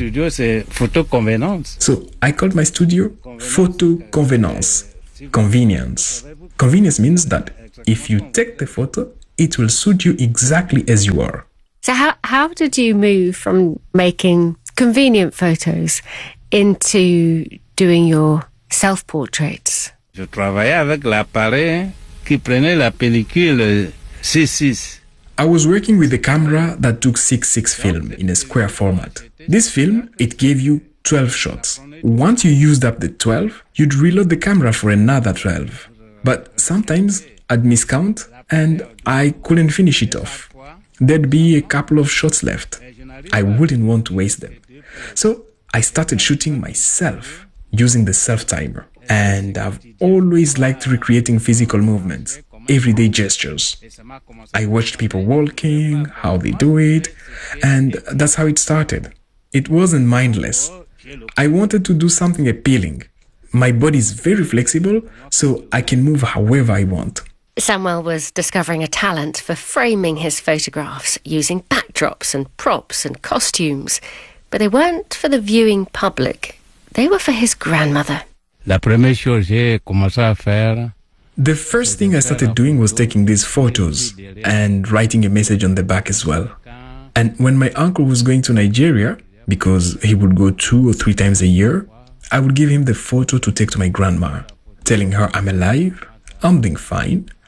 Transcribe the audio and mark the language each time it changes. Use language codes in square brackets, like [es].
[en] So I called my studio Photo Convenance. Convenience. Convenience means that if you take the photo, it will suit you exactly as you are. So how did you move from making convenient photos into doing your self-portraits? [fr] Je travaillais avec l'appareil qui prenait la pellicule 6-6. [en] I was working with a camera that took 6-6 film in a square format. This film, it gave you 12 shots. Once you used up the 12, you'd reload the camera for another 12. But sometimes I'd miscount and I couldn't finish it off. There'd be a couple of shots left. I wouldn't want to waste them. So I started shooting myself using the self-timer. And I've always liked recreating physical movements. Everyday gestures. I watched people walking, how they do it, and that's how it started. It wasn't mindless. I wanted to do something appealing. My body is very flexible, so I can move however I want. Samuel was discovering a talent for framing his photographs using backdrops and props and costumes, but they weren't for the viewing public. They were for his grandmother. [fr] La première chose que j'ai commencé à faire. [en] The first thing I started doing was taking these photos and writing a message on the back as well. And when my uncle was going to Nigeria, because he would go 2 or 3 times a year, I would give him the photo to take to my grandma, telling her I'm alive, I'm doing fine,